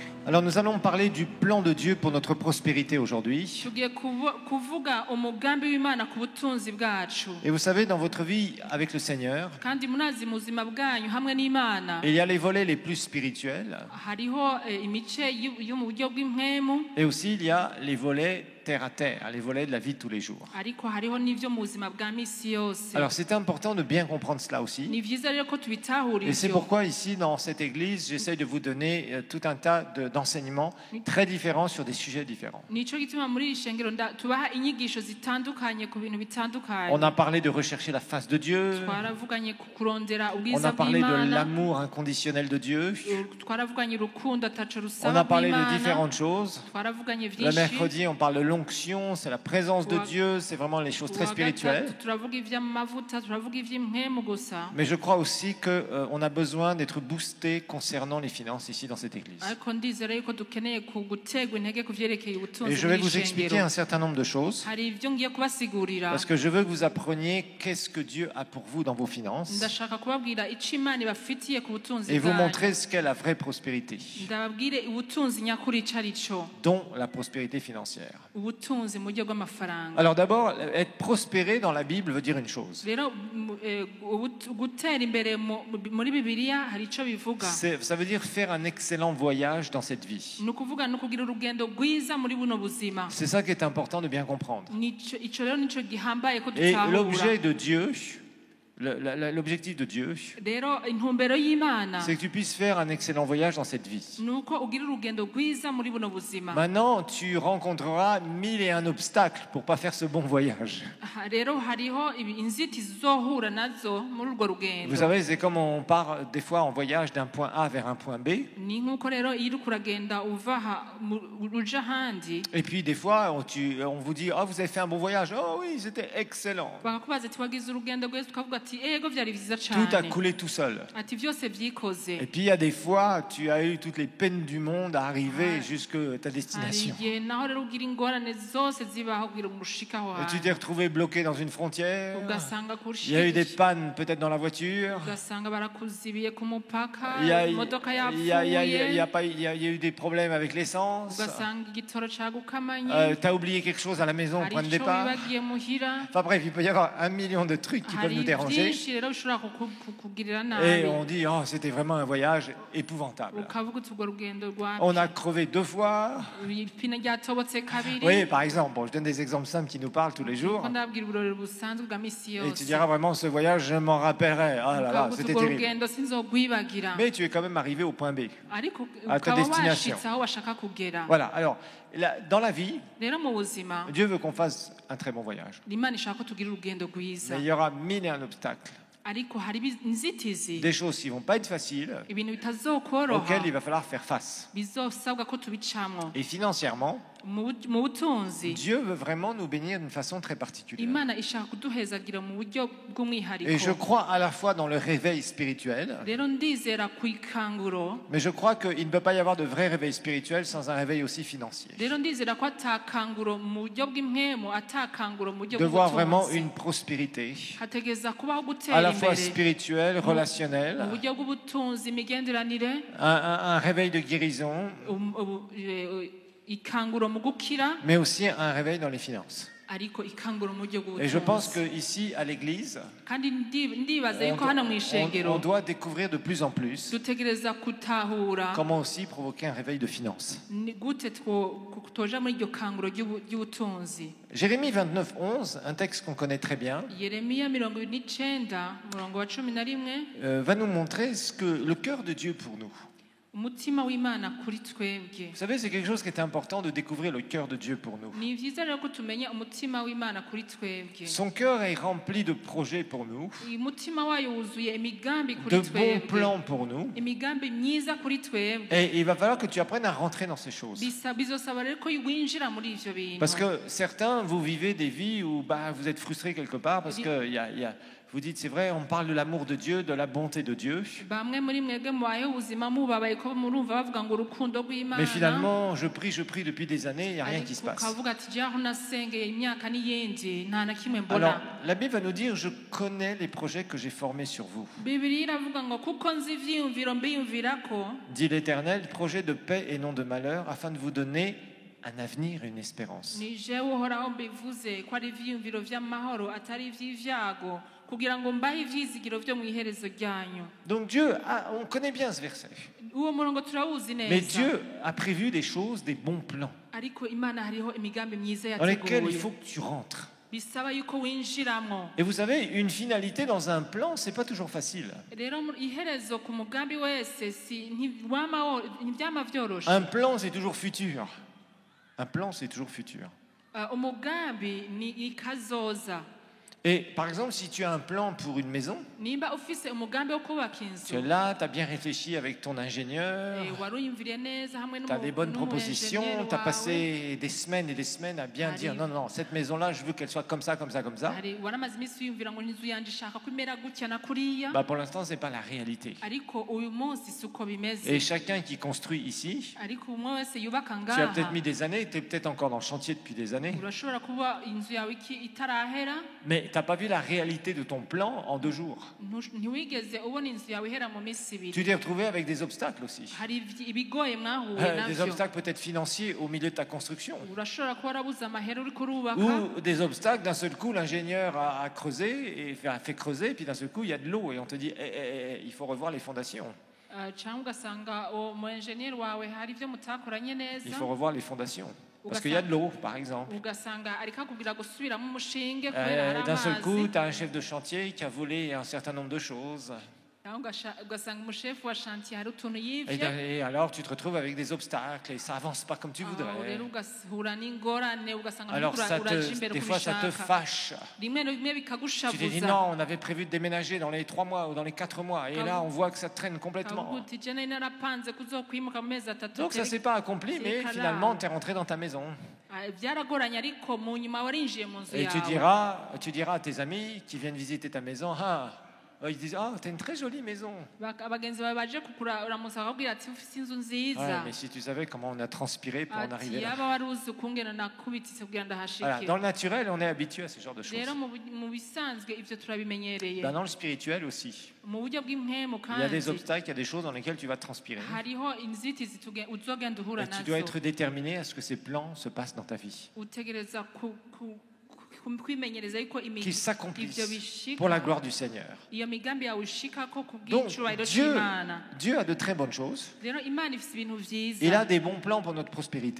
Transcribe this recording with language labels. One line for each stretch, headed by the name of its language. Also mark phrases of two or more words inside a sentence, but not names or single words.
French: Alors nous allons parler du plan de Dieu pour notre prospérité aujourd'hui.
Rundi: tugiye kuvuga umugambi w'Imana ku butunzi bwacu
French: Et vous savez, dans votre vie avec le Seigneur,
Rundi: kandi munazi mu buzima bwanyu hamwe n'Imana
French: il y a les volets les plus spirituels
Rundi: hariho imice yo mu buryo bw'impwemu
French: et aussi il y a les volets terre à terre, les volets de la vie de tous les jours.
Rundi: ariko hariho n'ivyo mu buzima bwa misi yose.
French: Alors c'est important de bien comprendre cela aussi.
Rundi: Ni vyiza rero ko tubitahura
French: Et c'est
Rundi: ivyo.
French: pourquoi ici dans cette église, j'essaie de vous donner tout un tas d'enseignements très différents sur des sujets différents.
Rundi: Nico gituma muri iri shengero tubaha inyigisho zitandukanye ku bintu bitandukanye.
French: On a parlé de rechercher la face de Dieu.
Rundi: Twaravuganye ku kurondera
French: On
Rundi: ubwiza
French: a parlé de
Rundi: bw'Imana.
French: l'amour inconditionnel de Dieu.
Rundi: Twaravuganye urukundo ataco
French: On
Rundi: rusaba
French: a parlé de
Rundi: bw'Imana.
French: différentes choses.
Rundi: Twaravuganye
French: Le
Rundi: vyinshi.
French: mercredi, on parle de l'onction, c'est la présence de Dieu, c'est vraiment les choses très spirituelles.
Rundi: Turavuga ivy'amavuta, turavuga ivy'impwemu gusa.
French: Mais je crois aussi qu'on a besoin d'être boosté concernant les finances ici dans cette église.
Rundi: Ariko ndizera yuko dukeneye gutegwa intege ku vyerekeye ubutunzi
French: Et je vais vous
Rundi: bw'ishengero.
French: expliquer un certain nombre de choses,
Rundi: Hari ivyo ngiye kubasigurira.
French: parce que je veux que vous appreniez qu'est-ce que Dieu a pour vous dans vos finances,
Rundi: Ndashaka kubabwira ico Imana ibafitiye ku butunzi
French: et vous
Rundi: bwanyu.
French: montrer ce qu'est la vraie prospérité,
Rundi: Ndababwire ubutunzi nyakuri ico arico.
French: dont la prospérité financière.
Rundi: Ubutunzi mu buryo bw'amafaranga.
French: Alors d'abord, être prospéré dans la Bible veut dire une chose.
Rundi: Rero gutera imbere muri Bibiliya hari ico bivuga.
French: Ça veut dire faire un excellent voyage dans cette vie.
Rundi: Ni ukuvuga ni ukugira urugendo rwiza muri buno buzima.
French: C'est ça qui est important de bien comprendre.
Rundi: Ico rero nico gihambaye ko
French: Et
Rundi: dutahura.
French: l'objet de Dieu, l'objectif de Dieu,
Rundi: Rero intumbero y'Imana
French: c'est que tu puisses faire un excellent voyage dans cette vie.
Rundi: nuko ugira urugendo rwiza muri buno buzima.
French: Maintenant, tu rencontreras 1001 obstacles pour pas faire ce bon voyage.
Rundi: Rero hariho inzitizi zohura nazo muri urwo rugendo.
French: Vous savez, c'est comme on part des fois en voyage d'un point A vers un point B.
Rundi: Ni nkuko rero iyo uriko uragenda uva uja ahandi
French: Et puis des fois, on vous dit, oh, vous avez fait un bon voyage. Oh oui, c'était excellent.
Rundi: bakakubaza ati wagize urugendo rwiza tukavuga ati ego vyari vyiza
French: Tout a
Rundi: cane
French: coulé tout seul.
Rundi: ati vyose vyikoze.
French: Et puis il y a des fois, tu as eu toutes les peines du monde à arriver jusqu'à ta
Rundi: Hari
French: destination.
Rundi: igihe naho rero ugira ingorane zose zibaho kugira ngo ushike aho
French: Et tu
Rundi: hantu
French: t'es retrouvé bloqué dans une frontière.
Rundi: ugasanga
French: Il y a eu des pannes peut-être dans la voiture.
Rundi: ugasanga barakuzibiye ku mupaka
French: Il y a,
Rundi: imodoka
French: il y a- il y a- il y a- il y a
Rundi: yapfuye
French: pas- il y a- il y a eu des problèmes avec l'essence.
Rundi: ugasanga igitoro cagukamanye
French: Tu as oublié quelque chose à la maison au
Rundi: hari
French: point de
Rundi: ico
French: départ.
Rundi: wibagiye muhira
French: Enfin bref, il peut y avoir 1 million de trucs qui peuvent
Rundi: hari
French: nous déranger.
Rundi: vyinshi rero bishobora kukugirira
French: Et
Rundi: nabi
French: on dit, oh, c'était vraiment un voyage épouvantable.
Rundi: ukavuga uti urwo rugendo
French: On
Rundi: rwa
French: a crevé 2 fois.
Rundi: ipine ryatobotse kabiri.
French: Oui, par exemple, bon, je donne des exemples simples qui nous parlent tous les jours.
Rundi: Ko ndabwira uburori busanzwe bwa misi
French: Et tu
Rundi: yose
French: diras vraiment, ce voyage, je m'en rappellerai. Ah là là,
Rundi: ukavuga uti
French: c'était
Rundi: urwo
French: terrible.
Rundi: rugendo sinzogwibagira
French: Mais tu es quand même arrivé au point B.
Rundi: ariko
French: à ta
Rundi: ukaba
French: destination.
Rundi: washitse aho washaka kugera.
French: Voilà, alors, dans la vie,
Rundi: Rero mu buzima
French: Dieu veut qu'on fasse un très bon voyage.
Rundi: Imana ishaka ko tugira urugendo rwiza
French: Mais il y aura 1001 obstacles.
Rundi: ariko hari inzitizi
French: Des choses qui ne vont pas être faciles,
Rundi: ibintu bitazokoroha
French: auxquelles il va falloir faire face.
Rundi: bizosabwa ko tubicamwo.
French: Et financièrement,
Rundi: Mu butunzi
French: Dieu veut vraiment nous bénir d'une façon très particulière.
Rundi: Imana ishaka kuduhezagira mu buryo
French: Et je
Rundi: bw'umwihariko.
French: crois à la fois dans le réveil spirituel,
Rundi: Rero ndizera ku ikanguro.
French: mais je crois qu'il ne peut pas y avoir de vrai réveil spirituel sans un réveil aussi financier.
Rundi: Rero ndizera ko atakanguro mu buryo bw'impwemu atakanguro mu buryo
French: De voir vraiment
Rundi: bw'ubutunzi.
French: une prospérité,
Rundi: hategeza kubaho
French: à
Rundi: gutera
French: la fois
Rundi: imbere
French: spirituelle,
Rundi: mu
French: relationnelle,
Rundi: buryo bw'ubutunzi imigenderanire
French: un réveil de guérison,
Rundi: ikanguro mu gukira
French: mais aussi un réveil dans les finances.
Rundi: ariko ikanguro mu buryo
French: Et je pense
Rundi: bw'ubutunzi.
French: qu'ici, à l'église,
Rundi: kandi ndibaza
French: on,
Rundi: yuko hano mu
French: on
Rundi: ishengero
French: doit découvrir de plus en plus
Rundi: dutegereza gutahura
French: comment aussi provoquer un réveil de finances.
Rundi: ni gute toja muri iryo kanguro ry'ubutunzi.
French: Jérémie 29, 11, un texte qu'on connaît très bien,
Rundi: Yeremiya 29 umurongo wa 11
French: va nous montrer ce que le cœur de Dieu pour nous.
Rundi: umutima w'Imana kuri twebwe.
French: Vous savez, c'est quelque chose qui est important de découvrir le cœur de Dieu pour nous.
Rundi: Ni vyiza rero ko tumenya umutima w'Imana kuri twebwe.
French: Son cœur est rempli de projets pour nous,
Rundi: Umutima wayo wuzuye imigambi
French: de
Rundi: kuri
French: bons
Rundi: twebwe.
French: plans pour nous.
Rundi: Imigambi myiza kuri twebwe.
French: Et il va falloir que tu apprennes à rentrer dans ces choses.
Rundi: Bizosaba rero ko winjira muri ivyo bintu.
French: Parce que certains, vous vivez des vies où vous êtes frustrés quelque part parce que Vous dites, c'est vrai, on parle de l'amour de Dieu, de la bonté de Dieu.
Rundi: bamwe muri mwebwe mubayeho ubuzima mubabaye ko murumva bavuga ngo urukundo rw'Imana
French: Mais finalement, je prie depuis des années, il n'y a rien qui se
Rundi: ariko
French: passe.
Rundi: ukavuga ati jyaho nasengeye imyaka n'iyindi nta na kimwe mbona.
French: Alors, la Bible va nous dire, je connais les projets que j'ai formés sur vous.
Rundi: Bibiliya iravuga ngo kuko nzi ivyiyumviro mbiyumvirako,
French: Dit l'Éternel, projet de paix et non de malheur, afin de vous donner un avenir et une espérance.
Rundi: ni jewe uhoraho mbivuze ko ari ivyiyumviro vy'amahoro atari ivy'ivyago, kugira ngo mbahe ivyizigiro vyo mu iherezo ryanyu.
French: Donc Dieu, on connaît bien ce verset.
Rundi: Uwo murongo turawuzi
French: Mais
Rundi: neza,
French: Dieu a prévu des choses, des bons plans,
Rundi: ariko Imana hariho imigambi myiza
French: dans lesquels il
Rundi: yateguye
French: faut que tu rentres.
Rundi: bisaba yuko winjiramwo.
French: Et vous savez, une finalité dans un plan, c'est pas toujours facile.
Rundi: Rero iherezo ku mugambi wese ntivyama vyoroshe.
French: Un plan, c'est toujours futur. Un plan, c'est toujours futur.
Rundi: Umugambi ni ikazoza.
French: Et par exemple, si tu as un plan pour une maison,
Rundi: Nimba ufise umugambi wo kubaka
French: tu es
Rundi: inzu,
French: là, tu as bien réfléchi avec ton ingénieur,
Rundi: waruyumviriye neza hamwe
French: tu as des bonnes propositions,
Rundi: n'umuenjeniyeri
French: tu as
Rundi: wawe.
French: passé des semaines et des semaines à bien dire non, non, cette maison-là, je veux qu'elle soit comme ça, comme ça, comme ça.
Rundi: Waramaze iminsi wiyumvira ngo inzu yanje ishaka ko imera gutya na kuriya,
French: Bah, pour l'instant, ce n'est pas la réalité.
Rundi: ariko uyu munsi si uko bimeze.
French: Et chacun qui construit ici,
Rundi: Ariko umwe wese yubaka
French: tu as peut-être
Rundi: ngaha,
French: mis des années, tu es peut-être encore dans le chantier depuis des années,
Rundi: urashobora kuba inzu yawe itarahera,
French: mais tu n'as pas vu la réalité de ton plan en 2 jours.
Rundi: ntiwigeze ubona inzu yawe ihera mu minsi ibiri.
French: Tu t'es retrouvé avec des obstacles aussi.
Rundi: Hari ibigoye mwahuye
French: Des
Rundi: navyo.
French: obstacles peut-être financiers au milieu de ta construction.
Rundi: Urashobora kuba warabuze amahera uriko urubaka,
French: Ou des obstacles, d'un seul coup, l'ingénieur a creusé, et a fait creuser, et puis d'un seul coup, il y a de l'eau, et on te dit, il faut revoir les fondations.
Rundi: cyangwa ugasanga uwo enjeniyeri wawe hari ibyo mutakoranye
French: Il
Rundi: neza,
French: faut revoir les fondations. Parce qu'il y a de l'eau, par exemple.
Rundi: ugasanga ariko akubwira gusubiramo umushinge kubera hari
French: D'un seul coup,
Rundi: amazi,
French: tu as un chef de chantier qui a volé un certain nombre de choses.
Rundi: cyangwa ugasanga umushefu wa shantiye hari utuntu
French: Et,
Rundi: yivye,
French: et alors, tu te retrouves avec des obstacles, et ça avance pas comme tu
Rundi: aho
French: voudrais.
Rundi: rero ugahura n'ingorane, ugasanga
French: Alors,
Rundi: uraja imbere
French: des fois, ça te
Rundi: kubishaka,
French: fâche.
Rundi: rimwe na rimwe
French: Tu t'es dit,
Rundi: bikagushavuza.
French: non, on avait prévu de déménager dans les 3 mois ou dans les 4 mois. Et là, on voit que ça traîne complètement.
Rundi: Ukavuga uti je nari narapanze kuzokwimuka mu mezi atatu,
French: Donc ça s'est pas accompli, mais finalement tu es rentré dans ta maison.
Rundi: byaragoranye ariko mu nyuma warinjiye mu nzu
French: Et tu
Rundi: yawe.
French: diras à tes amis qui viennent visiter ta maison, ils disent, t'as une très jolie maison.
Rundi: Abagenzi bawe baje kukuramutsa bakabwira ati ufite inzu
French: Ouais,
Rundi: nziza,
French: mais si tu savais comment on a transpiré pour en
Rundi: ati
French: arriver là.
Rundi: yaba wari uzi ukungena nakubititse kugira
French: Voilà,
Rundi: ndahashike.
French: dans le naturel, on est habitué à ce genre de choses.
Rundi: Rero mu bisanzwe ibyo turabimenyereye.
French: Dans le spirituel aussi,
Rundi: Mu buryo bw'impemu
French: il y a des
Rundi: kandi
French: obstacles, il y a des choses dans lesquelles tu vas transpirer.
Rundi: hariho inzitizi uzogenda uhura
French: Et tu dois être
Rundi: nazo.
French: déterminé à ce que ces plans se passent dans ta vie,
Rundi: Utegereza kwimenyereza yuko
French: qu'ils
Rundi: ibyo
French: s'accomplissent
Rundi: bishika
French: pour la gloire du Seigneur.
Rundi: iyo migambi yawe ishikako ku
French: Donc
Rundi: bw'icubahiro
French: Dieu,
Rundi: c'Imana.
French: Dieu a de très bonnes choses.
Rundi: Rero Imana ifise ibintu
French: Il a
Rundi: vyiza,
French: des bons plans pour notre prospérité.